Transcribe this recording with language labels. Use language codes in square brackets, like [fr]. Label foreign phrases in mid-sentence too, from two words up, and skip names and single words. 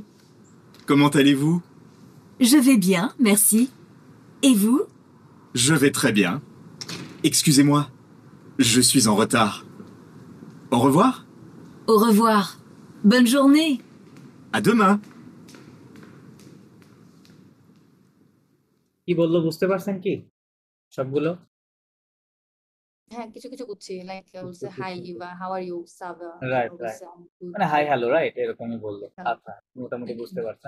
[fr] comment allez-vous? Je vais bien, merci. Et vous? Je vais très bien. Excusez-moi, je suis en retard. Au revoir, Au revoir. Bonne journée. à demain. [bn] কি বললো বুঝতে পারছেন কি সবগুলো? হ্যাঁ, কিছু কিছু বুঝছি, লাইক বলছে হাই ইভা, [en] how are you, [bn] সাবা, রাইট, তারপর রাইট, বলছে [en] I am good, [bn] মানে [en] hi hello, [bn] রাইট, এরকমই বললো। হ্যালো। আচ্ছা, মোটামুটি বুঝতে পারছেন।